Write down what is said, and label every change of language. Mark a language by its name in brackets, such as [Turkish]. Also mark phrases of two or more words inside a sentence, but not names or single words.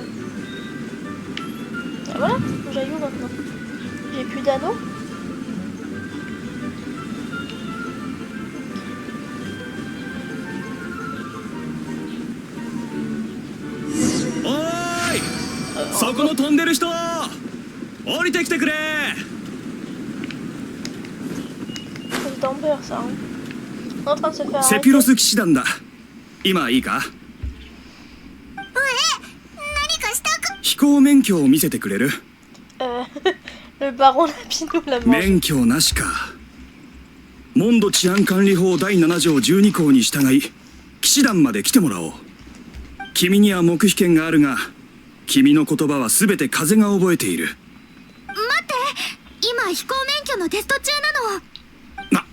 [French] Ah, voilà, j'aille où maintenant? J'ai plus d'anneaux. [Japanese] Oi! そこの飛んでる人降りてきてくれ。 [French] C'est d'Amber ça. Hein. On est en train de se faire [Japanese] セピロス騎士団だ。今いいか？飛行免許を見せてくれる？ [French] Le baron Lapinou l'a mangé. [Japanese] 免許なしか。モンド治安管理法第7条12項に従い騎士団まで来てもらおう。君には黙秘権があるが、君の言葉は全て風が覚えている。待って、今飛行免許のテスト中なの。